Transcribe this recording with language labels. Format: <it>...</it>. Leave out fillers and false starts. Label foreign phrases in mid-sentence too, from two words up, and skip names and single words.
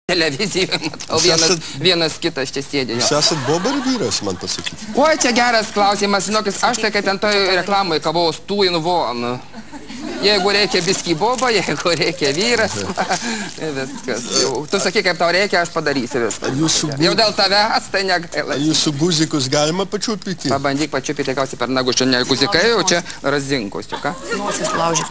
<lt>Televizijoje matau, vienas kitas čia sėdė. Jūs esat boba ar vyras, man pasakyti? Oi, čia geras klausimas, žinokis, aš tai, kad ten toj reklamai kavos</lt> <en>two in one.</en> <lt>Jeigu reikia biskį boba, jeigu reikia vyras, viskas. Tu sakai, kaip tau reikia, aš padarysiu viską. Jau dėl tavęs, tai negaila. Jūsų guzikus galima pačiupyti? Pabandyk pačiupyti, tikriausiai per nagus, čia ne guzikai, o čia razinkus, čia ką? Nosis laužyk.</lt>